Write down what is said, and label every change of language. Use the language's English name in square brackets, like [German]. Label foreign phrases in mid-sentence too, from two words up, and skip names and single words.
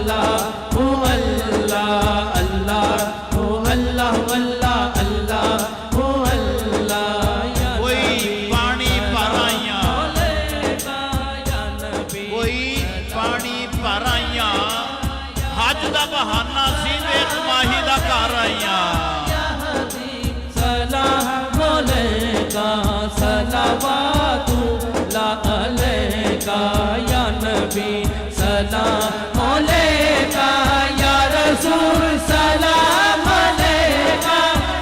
[Punjabi] اللہ اللہ اللہ اللہ کوئی پانی بھرائیا کوئی پانی بھرائیا حج دا بہانہ سی ویکھ ماہی دا گھر آئیا [Arabic] سلام عليك صلوات الله عليك يا نبي سلام عليك يا رسول سلام عليك